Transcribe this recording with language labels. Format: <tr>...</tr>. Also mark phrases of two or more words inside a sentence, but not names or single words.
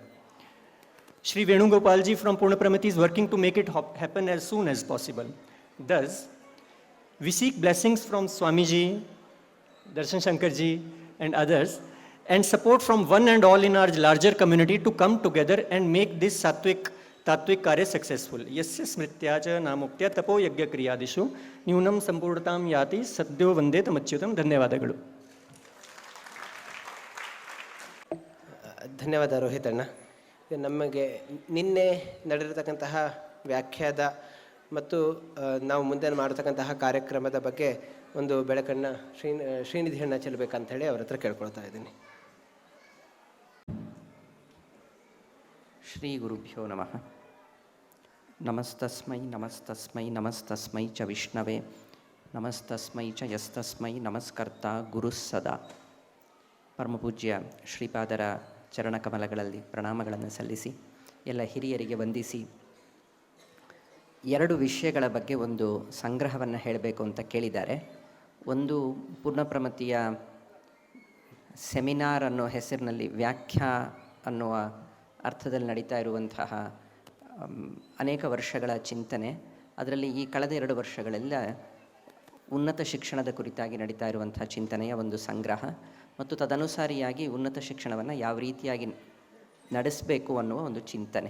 <en>Shri Venugopal ji from Purna Pramati is working to make it happen as soon as possible. Thus, we seek blessings from Swamiji, Darshan Shankar ji, and others, and support from one and all in our larger community to come together and make this Tatvik Karya successful.</en> <sa>यस्य स्मृत्या च नामोक्त्या तपो यज्ञ क्रियादिषु न्यूनं सम्पूर्णतां याति सद्यो वन्दे तमच्युतम्.</sa> <kn>ಧನ್ಯವಾದಗಳು. ಧನ್ಯವಾದ ರೋಹಿತಣ್ಣ. ನಮಗೆ ನಿನ್ನೆ ನಡೆದಿರತಕ್ಕಂತಹ ವ್ಯಾಖ್ಯಾದ ಮತ್ತು ನಾವು ಮುಂದೆ ಮಾಡತಕ್ಕಂತಹ ಕಾರ್ಯಕ್ರಮದ ಬಗ್ಗೆ ಒಂದು ಬೆಳಕನ್ನು ಶ್ರೀನಿಧಿ ಅಣ್ಣ ಚೆಲ್ಲಬೇಕಂತ ಹೇಳಿ ಅವ್ರ ಹತ್ರ ಕೇಳ್ಕೊಳ್ತಾ ಇದ್ದೀನಿ.</kn> <sa>ಶ್ರೀ ಗುರುಭ್ಯೋ ನಮಃ. ನಮಸ್ತಸ್ಮೈ ನಮಸ್ತಸ್ಮೈ ನಮಸ್ತಸ್ಮೈ ಚ ವಿಷ್ಣವೇ ನಮಸ್ತಸ್ಮೈ ಚ ಯಸ್ತಸ್ಮೈ ನಮಸ್ಕರ್ತ ಗುರು ಸದಾ.</sa> <kn>ಪರಮಪೂಜ್ಯ ಶ್ರೀಪಾದರ ಚರಣಕಮಲಗಳಲ್ಲಿ ಪ್ರಣಾಮಗಳನ್ನು ಸಲ್ಲಿಸಿ ಎಲ್ಲ ಹಿರಿಯರಿಗೆ ವಂದಿಸಿ 2 ವಿಷಯಗಳ ಬಗ್ಗೆ ಒಂದು ಸಂಗ್ರಹವನ್ನು ಹೇಳಬೇಕು ಅಂತ ಕೇಳಿದ್ದಾರೆ. ಒಂದು ಪೂರ್ಣಪ್ರಮತಿಯ ಸೆಮಿನಾರ್ ಅನ್ನೋ ಹೆಸರಿನಲ್ಲಿ ವ್ಯಾಖ್ಯಾ ಅನ್ನುವ ಅರ್ಥದಲ್ಲಿ ನಡೀತಾ ಇರುವಂತಹ ಅನೇಕ ವರ್ಷಗಳ ಚಿಂತನೆ, ಅದರಲ್ಲಿ ಈ ಕಳೆದ 2 ವರ್ಷಗಳೆಲ್ಲ ಉನ್ನತ ಶಿಕ್ಷಣದ ಕುರಿತಾಗಿ ನಡೀತಾ ಇರುವಂತಹ ಚಿಂತನೆಯ ಒಂದು ಸಂಗ್ರಹ ಮತ್ತು ತದನುಸಾರಿಯಾಗಿ ಉನ್ನತ ಶಿಕ್ಷಣವನ್ನು ಯಾವ ರೀತಿಯಾಗಿ ನಡೆಸಬೇಕು ಅನ್ನುವ ಒಂದು ಚಿಂತನೆ.</kn>